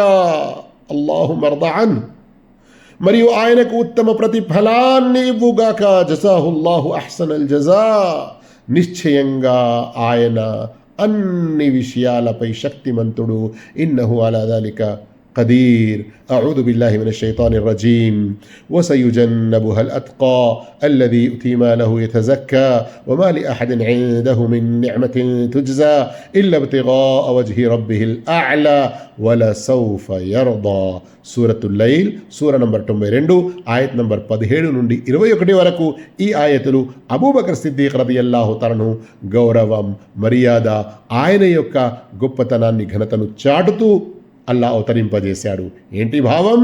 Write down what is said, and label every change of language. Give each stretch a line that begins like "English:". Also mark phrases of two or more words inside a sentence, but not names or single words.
Arabic: الله مرضى عنه,
Telugu: మరియు ఆయనకు ఉత్తమ ప్రతిఫలాన్ని ఇవ్వుగాక.
Arabic: جزاه الله أحسن الجزاء,
Telugu: నిశ్చయంగా ఆయన అన్ని విషయాలపై శక్తిమంతుడు.
Arabic: إنه على ذلك قدير. أعوذ بالله من الشيطان الرجيم. وسيجنبها الأتقى الذي يؤتي ماله يتزكى وما لأحد عنده من نعمة تجزى إلا ابتغاء وجه ربه الأعلى ولسوف يرضى.
Telugu: సూరతుల్ లైల్ సూర నంబర్ 92 ఆయత్ నంబర్ 17 నుండి 21 వరకు ఈ ఆయతులు అబూబకర్ సిద్దీక్
Arabic: رضي الله تعالى
Telugu: గౌరవం, మర్యాద, ఆయన యొక్క గొప్పతనాన్ని, ఘనతను చాటుతూ అల్లా అవతరింపజేశాడు. ఏంటి భావం?